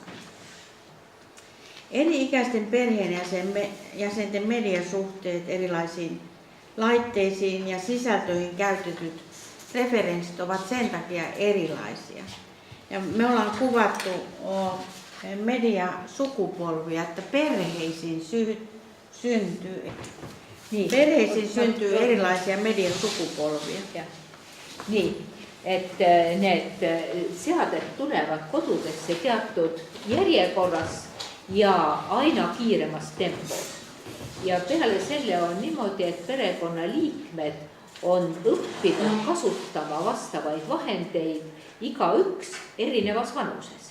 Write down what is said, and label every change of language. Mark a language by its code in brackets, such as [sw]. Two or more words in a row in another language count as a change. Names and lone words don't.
[fi] Eri-ikäisten perheenjäsenten mediasuhteet erilaisiin laitteisiin ja sisältöihin käytetyt referenssit ovat sen takia erilaisia. Ja me ollaan kuvattu mediasukupolvia, että perheisiin syntyy erilaisia mediasukupolvia. Ja. Niin, että [et] need seaded tulevad kodudesse teatud järjekorras ja aina kiiremas tempos. Ja peale selle on niimoodi, et perekonnaliikmed on õppinud kasutama vastavaid vahendeid igaüks erinevas vanuses.